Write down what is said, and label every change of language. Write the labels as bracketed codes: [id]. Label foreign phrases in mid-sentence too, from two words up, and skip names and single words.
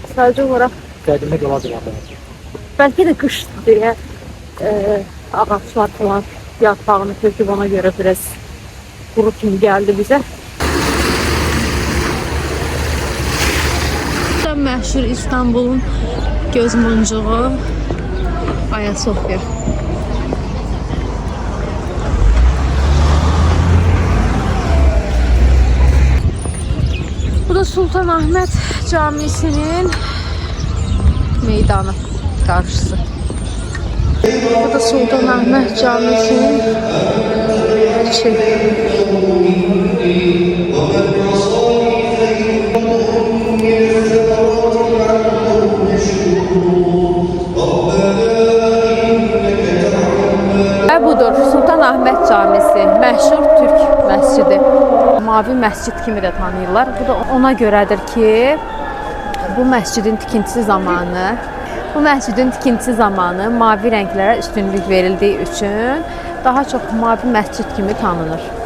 [az] Sadəcə olaraq Qədimli qala divarlarıdır. bəlkə də qışdır deyə ağaçlar falan yarpağını töküb, ona görə biraz quru kimi gəldi bizə. Bu da məşhur İstanbul'un göz muncuğu Ayasofya. [tr] Bu da Sultanahmet Camisi'nin meydanı karşısı. Bu da Sultanahmet Camisi'nin içi. [az] Ve budur Sultanahmet Camisi, məşhur Türk məscidi. Mavi məscid kimi də tanıyırlar. Bu da ona görədir ki, bu məscidin tikintisi zamanı mavi rənglərə üstünlük verildiyi üçün daha çox mavi məscid kimi tanınır.